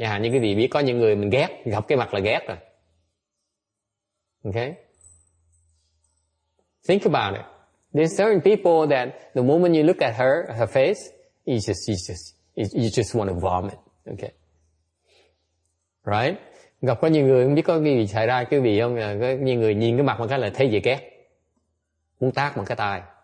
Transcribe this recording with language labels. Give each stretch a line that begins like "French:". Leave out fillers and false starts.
Vietnamese: Như quý vị biết có những người mình ghét, gặp cái mặt là ghét rồi.
English: Okay? Think about it. There's certain people that the moment you look at her face, you just want to vomit. Okay? Right?
Vietnamese: Gặp có nhiều người không biết có cái gì xảy ra quý vị không? Có nhiều người nhìn cái mặt một cái là thấy gì ghét, muốn tát một cái tai.